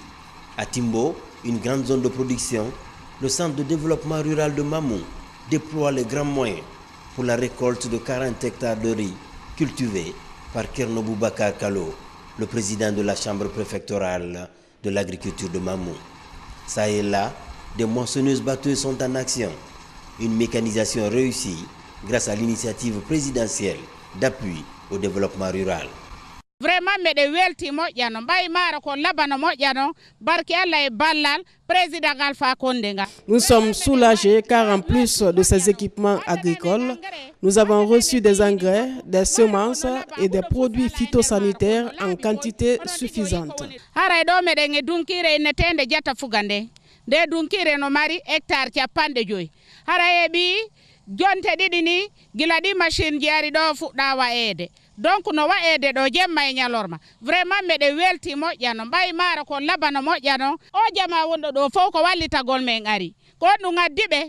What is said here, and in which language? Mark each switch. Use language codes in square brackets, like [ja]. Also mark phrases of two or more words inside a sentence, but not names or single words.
[fr] À Timbo, une grande zone de production, le centre de développement rural de Mamou déploie les grands moyens pour la récolte de 40 hectares de riz cultivés par Kerno Boubacar Kalo, le président de la chambre préfectorale de l'agriculture de Mamou. Ça et là, des moissonneuses-batteuses sont en action. Une mécanisation réussie grâce à l'initiative présidentielle d'appui au développement rural. [ff] Vraiment, mais welti moƴƴano mbay mara ko labano moƴƴano barki Allah e ballal président Alpha Condé. [fr] Nous sommes soulagés car en plus de ces équipements agricoles, nous avons reçu des engrais, des semences et des produits phytosanitaires en quantité suffisante. [ff] Haray ɗo meɗen e dunkire e netende jata fugande nde dunkire no mari hectare capanɗe joyi haray e ɓi jonte ɗiɗi ni gila ɗi machine ji ari ɗo fuɗɗa wa'ede. Donc no wa'ede ɗo jemma e ñalorma vraiment meɗe welti moƴƴano mbay mara ko labano moƴƴano o jama wonɗo ɗo fof ko wallitagol men ari ko ɗum addiɓe